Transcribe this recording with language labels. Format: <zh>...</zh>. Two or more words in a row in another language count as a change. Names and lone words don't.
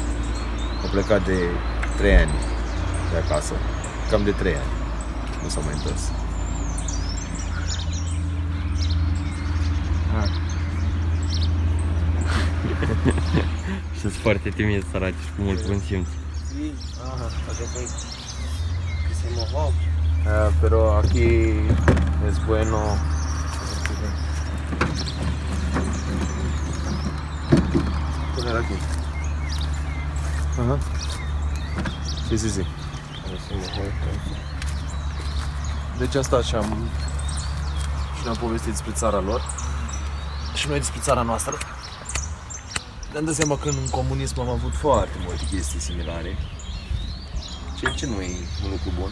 <ro>Am plecat de 3 ani de acasă, cam de 3 ani. Nu s-au mai întors. Și sunt foarte timid, săraci, și cu mult bun simț.</ro> <es>Pero aquí es bueno. Poner aquí. Ajá. Sí, sí, sí.</es> <ro>Deci asta și ne-am povestit despre țara lor și noi despre țara noastră. Ne-am dat seama că în comunism am avut foarte multe chestii similare, ceea ce nu e un lucru bun.</ro>